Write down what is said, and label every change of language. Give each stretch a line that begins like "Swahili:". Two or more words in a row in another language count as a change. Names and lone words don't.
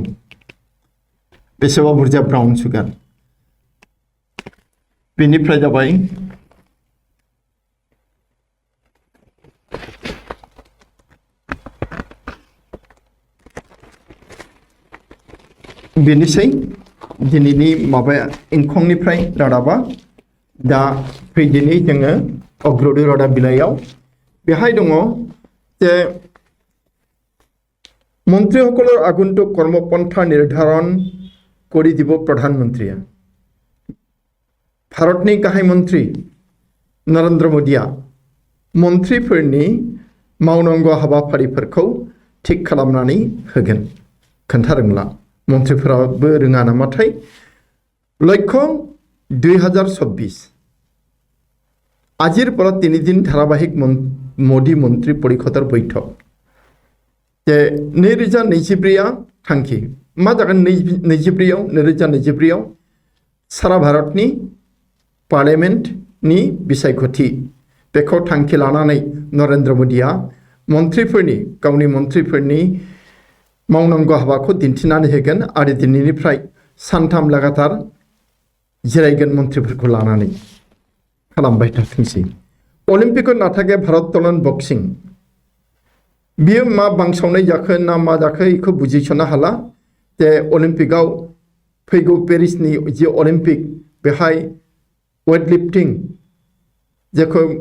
Bodo: बेसेबा बुरजा
English: brown sugar.
Bodo: बेनिफ्राय जाबाय बेनोसै दिनैनि माबाया इंखंनिफ्राय रादाबा। दा फैदिनै जोङो अग्रदूत रादाब बिलाइयाव बेहाय दङ जे
Assamese: মন্ত্ৰীসকলৰ আগন্তুক কৰ্মপন্থা নিৰ্ধাৰণ কৰি দিব প্ৰধানমন্ত্ৰীয়ে।
Bodo: भारतनि गाहाय मन्त्री नरेन्द्र मोदीआ मन्थ्रिफोरनि मावनांगौ हाबाफारिफोरखौ थिक खालामनानै होगोन। खोन्थादोंला मन्थ्रिफोराबो रोङा नामाथाय लक्ष्य
Assamese: 2024 আজিৰ পৰা 3 দিন ধাৰাবাহিক মোদী মন্ত্ৰী পৰিষদৰ বৈঠক যে 2024
Bodo: थांखि मा जागोन 2024 सारा भारतनि पार्लियामेन्टनि बिसायख'थि बेखौ थांखि लानानै नरेन्द्र मोदीआ मन्थ्रिफोरनि गावनि मन्थ्रिफोरनि मावनांगौ हाबाखौ दिन्थिनानै होगोन आरो दिनैनिफ्राय सानथाम लागातार जिरायगोन मन्थ्रिफोरखौ लानानै खालामबाय थाथोंसै अलिम्पिकआव नाथागे भारत दलन बक्सिं बियो मा बांसावनाय जाखो ना मा जाखो बेखौ बुजिस'नो हाला जे अलिम्पिकआव फैगौ पेरिसनि जि अलिम्पिक बेहाय
English: weight lifting
Bodo: जेखौ